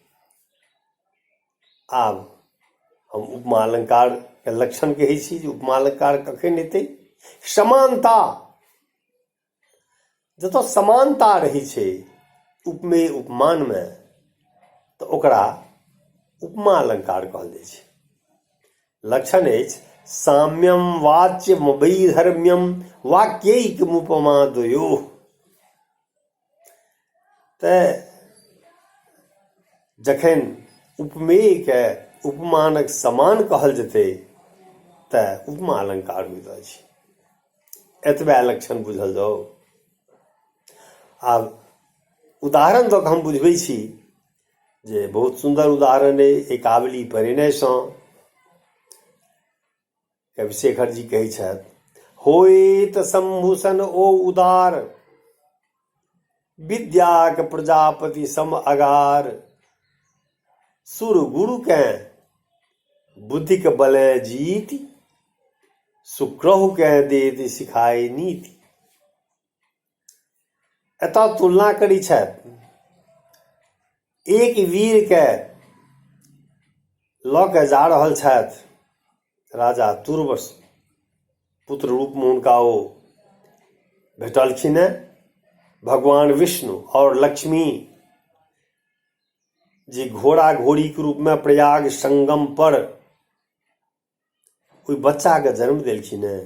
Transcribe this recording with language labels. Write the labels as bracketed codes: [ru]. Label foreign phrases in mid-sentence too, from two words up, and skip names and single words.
[mai] आब हम उपमा अलंकारके लक्षण कहै छी जे उपमा अलंकार कखन एतै? समानता। जतऽ समानता रहै छै उपमेय उपमानमे, तऽ ओकरा उपमा अलंकार कहल जाइ छै। लक्षण अछि [sa] साम्यम वाच्यम वैधर्म्यम वाक्यैकमुपमा द्वयोः। [mai] तऽ जखन उपमेयके उपमानक समान कहल जेतै तऽ उपमा अलंकार होइत अछि। एतबे लक्षण बुझल जाओ। आब उदाहरण दऽ कऽ हम बुझबै छी जे बहुत सुंदर उदाहरण अइ एकावली परिणयसँ। कविशेखर जी कहै छथि, होइत शंभुसन ओ उदार, विद्याक प्रजापति सम अगार, सुर गुरुकेँ बुद्धिक बले जीति, सुक्रहुकेँ देत सिखाए नीति। एतऽ तुलना करी छथि एक वीरके लऽ कऽ जा रहल छथि राजा तुर्वस। पुत्र रूपमे हुनका ओ भेटलखिन हेँ भगवान विष्णु और लक्ष्मी जी घोड़ा घोड़ीके रूपमे प्रयाग संगम पर ओहि बच्चाके जन्म देलखिन हेँ।